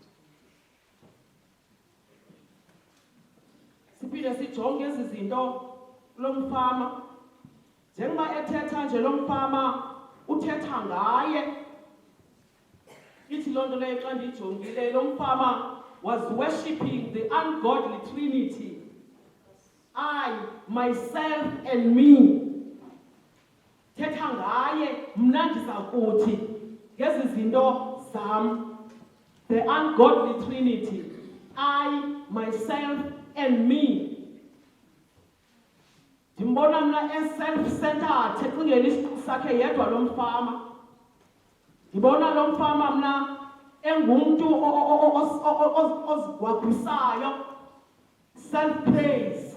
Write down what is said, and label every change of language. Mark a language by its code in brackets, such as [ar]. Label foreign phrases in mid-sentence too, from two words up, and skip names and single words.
[xh] Siphinde sijonge ezi zinto lo mfama. Njengoba ethetha nje lo mfama uthetha ngaye. Ithi loo nto leyo xa ndijongile lo mfama [en] was worshipping the ungodly Trinity. I, myself and me. [xh] Thetha ngaye mna ndizakuthi ngezi zinto zam. [en] The ungodly Trinity. I, myself and me. [xh] Ndimbona mna self-centered ecingela isiqu sakhe yedwa lo mfama. Ndibona lo mfama mna engumntu ozigwagwisayo, self-praise.